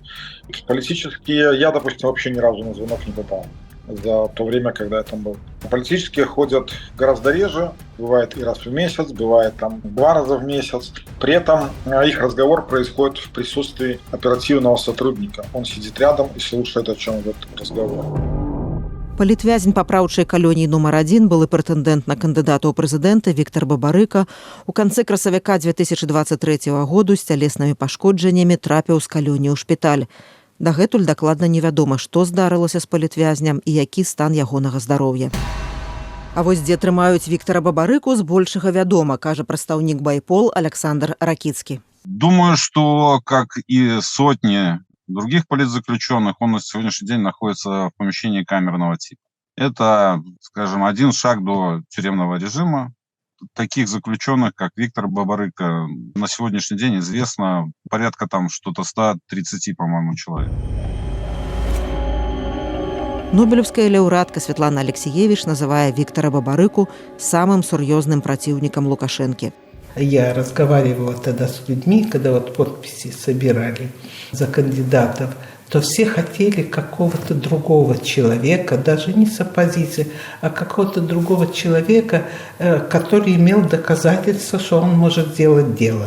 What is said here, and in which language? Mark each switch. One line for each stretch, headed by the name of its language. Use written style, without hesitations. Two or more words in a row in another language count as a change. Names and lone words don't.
Russian: Политические, я, допустим, вообще ни разу на звонок не попал за то время, когда я там был. Политические ходят гораздо реже, бывает и раз в месяц, бывает там 2 раза в месяц. При этом их разговор происходит в присутствии оперативного сотрудника. Он сидит рядом и слушает, о чем идет разговор.
Belarusian: Палітвязень папраўчай калоніі нумар 1 былы прэтэндэнт на кандыдата ў прэзідэнты Віктар Бабарыка у канцы красавіка 2023 году з цялеснымі пашкоджаннямі трапіў з калоніі ў шпіталь. Дагэтуль дакладна невядома, што здарылася з палітвязням і які стан ягонага здароўя. А вось дзе трымаюць Віктара Бабарыку, збольшага вядома, кажа прадстаўнік Байпол Александр Ракіцкі.
Russian: Думаю, что, как и сотни других политзаключенных, он на сегодняшний день находится в помещении камерного типа. Это, скажем, один шаг до тюремного режима. Таких заключенных, как Виктор Бабарыка, на сегодняшний день известно порядка там что-то 130, по-моему, человек.
Belarusian: Нобелевская лаўрэатка Светлана Алексеевич называе Віктара Бабарыку самым сур'ёзным праціўнікам Лукашэнкі.
Russian: Я разговаривала тогда с людьми, когда вот подписи собирали за кандидатов, то все хотели какого-то другого человека, даже не с оппозиции, а какого-то другого человека, который имел доказательства, что он может делать дело.